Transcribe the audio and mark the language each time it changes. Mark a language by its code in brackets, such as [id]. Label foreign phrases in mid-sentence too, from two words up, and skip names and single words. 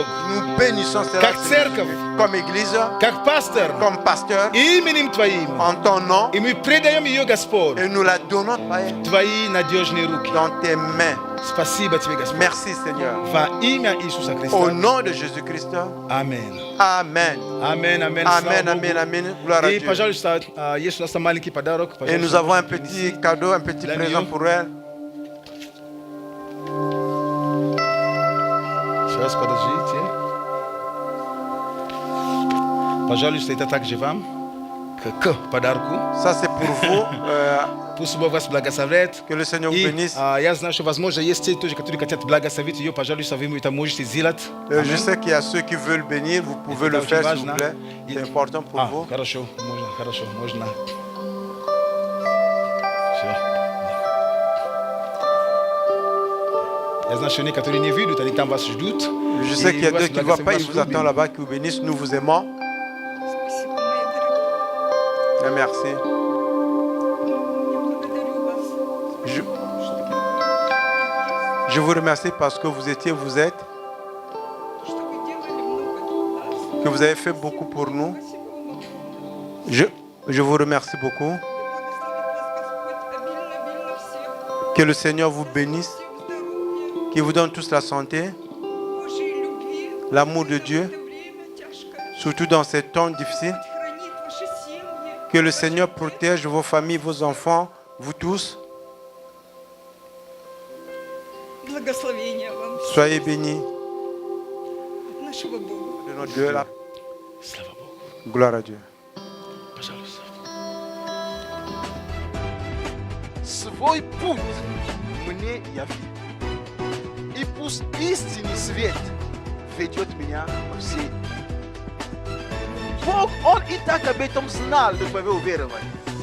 [fr] Nous bénissons cela [ru] Как церковь, [fr] comme église, [ru] как пастор, [fr] comme pasteur, [ru] именем Твоим. [fr] en ton nom. [ru] И мы предаем ее, Господь, [fr] Et nous la donnons, Père, [ru] Твои надежные руки. [fr] dans tes mains. [ru] Спасибо Тебе, Господь. [fr] Merci, Seigneur. [ru] Во имя Иисуса [fr] Au [ru] Христа. [fr] nom de Jésus-Christ. [ru] Аминь. [fr] Amen. [ru] Аминь, аминь. [fr] Amen, [ru] Слава [fr] amen, [ru] Богу. [fr] amen. Gloire à [ru] И, [fr] Dieu. [ru] пожалуйста, есть у нас там маленький подарок. [fr] Et nous [ru] Пожалуйста. [fr] avons un petit cadeau, un petit La présent mieux. pour elle. [ru] Сейчас, подождите. Пожалуйста, это также вам. К подарку. [fr] Ça, c'est pour vous. [ru] Пусть Бог вас благословляет. [fr] Que le Seigneur vous [ru] И [fr] bénisse. [ru] я знаю, что, возможно, есть те тоже, которые хотят благословить ее. Пожалуйста, вы это можете сделать. [fr] Je sais qu'il y a ceux qui veulent bénir. Vous pouvez le faire, s'il vous plaît. C'est important pour vous. [ru] Хорошо, можно. Всё. Я знаю, что некоторые не видят, они там вас ждут. [fr] Je sais qu'il y a [ru] И вас [fr] deux qui ne voient pas, ils [ru] благословят, [fr] vous attendent là-bas, qui vous bénissent. Nous vous aimons. [ru] Спасибо, мои дорогие. [fr] Et merci. [ru] Я благодарю вас. [fr] Je vous remercie parce que vous êtes, [ru] Что вы делали много для нас. [fr] que vous avez fait beaucoup pour nous. [ru] Спасибо вам. [fr] Je vous remercie beaucoup. [ru] Да благословит вас Господь обильно всех. [fr] Que le Seigneur vous bénisse, [ru] Всем здоровья, [fr] qu'il vous donne tous la santé, [ru] Божьей любви. [fr] l'amour de [ru] В [fr] Dieu, [ru] это время тяжкое. [fr] surtout dans ces temps difficiles. [ru] Хранит ваши семьи. [fr] Que le Seigneur protège vos familles, vos enfants, vous tous. [ru] Благословения вам [fr] Soyez bénis [ru] от нашего Бога. [fr] de notre Dieu. La [ru] Слава Богу. [fr] gloire à Dieu. [ru] Пожалуйста. Свой путь мне яви, и пусть истинный свет ведет меня во все. Бог, Он и так об этом знал до твоего уверования.